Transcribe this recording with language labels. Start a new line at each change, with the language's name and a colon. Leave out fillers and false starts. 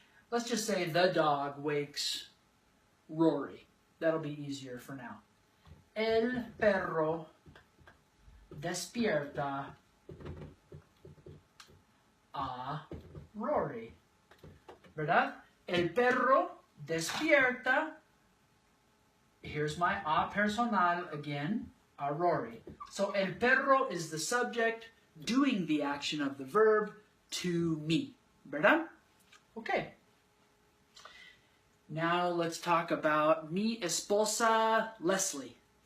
English: Let's just say the dog wakes Rory. That'll be easier for now.
Spanish: El perro despierta a Rory. ¿Verdad? El perro despierta.
English: Here's my a personal again, a Rory. So el perro is the subject doing the action of the verb to me. ¿Verdad? Okay. Now let's talk about
Spanish: mi esposa
English: Leslie.